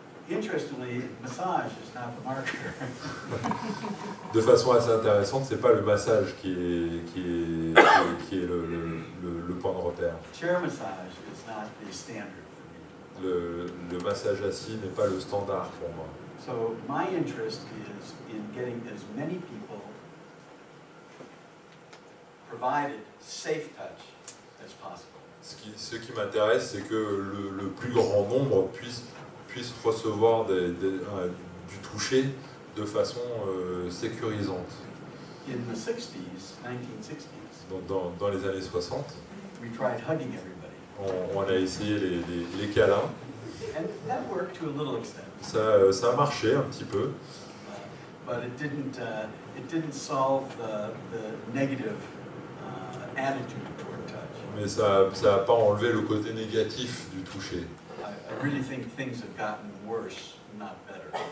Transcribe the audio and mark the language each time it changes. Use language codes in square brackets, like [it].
[en] Interestingly, massage is not the marker. [fr] De façon assez intéressante, c'est pas le massage qui est le point de repère. [en] Chair massage is not the standard for me. [fr] Le massage assis n'est pas le standard pour moi. [en] So my interest is in getting as many people provided safe touch as possible. [fr] Ce qui m'intéresse, c'est que le plus grand nombre puisse recevoir du toucher de façon sécurisante. [en] In the 60s, 1960s, [fr] Dans les années 60, [en] we tried hugging everybody. [fr] on a essayé les câlins. [en] And that worked to a little extent. [fr] Ça a marché un petit peu, [en] But it didn't solve the negative attitude toward touch. [fr] mais ça n'a pas enlevé le côté négatif du toucher. [en] I really think things have gotten worse, not better.